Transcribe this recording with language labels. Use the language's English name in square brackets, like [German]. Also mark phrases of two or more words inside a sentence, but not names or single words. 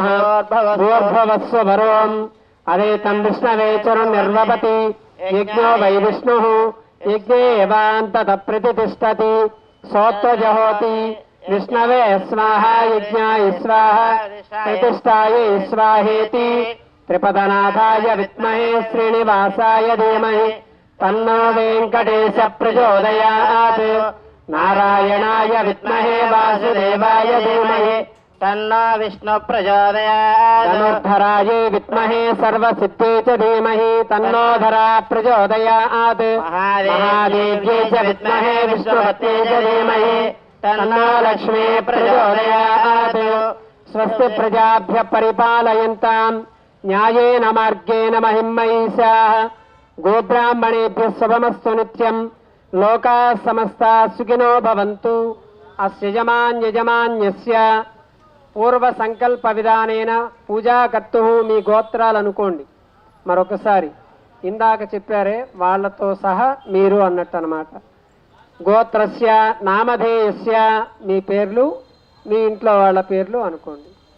[Sanskrit] భూర్భువస్వరోం అదేతం విష్ణవే చరుర్నిర్వపతి యజ్ఞో వై విష్ణు యజ్ఞేవాంతత ప్రతిష్టతి సోత్వజహోతి విష్ణవే స్వాహ యజ్ఞాయ స్వాహ ప్రతిష్టాయ స్వాహేతి త్రిపదనాథాయ విద్మహే శ్రీనివాసాయ ధీమహి తన్నో వెంకటేశ ప్రచోదయాత్ నారాయణాయ విద్మహే వాసుదేవాయ ధీమహి తన్నో విష్ణు ప్రచోదయాత్ ధనుర్ధరాయ విద్మహే సర్వసిద్ధే చ ధీమహి తన్నో ధరా ప్రచోదయాత్ మహాదేవ్యై చ విద్మహే విష్ణుపత్యై చ ధీమహి తన్నో లక్ష్మీ ప్రచోదయాత్ స్వస్తి ప్రజాభ్య పరిపాలయంతాం న్యాయేన మార్గేణ మహిమహీషాః గోబ్రాహ్మణేభ్యः శుభమస్తు నిత్యం లోకాः సమస్తాः సుఖినో భవంతు అస్య యజమాన్యస్య పూర్వ సంకల్ప విధానేన పూజా కర్తుః [Telugu] మీ గోత్రాలు అనుకోండి. మరొకసారి ఇందాక చెప్పారే వాళ్ళతో సహా మీరు అన్నట్టు అన్నమాట. [Sanskrit] గోత్రస్య నామధేయస్య [Telugu] మీ పేర్లు మీ ఇంట్లో వాళ్ళ పేర్లు అనుకోండి.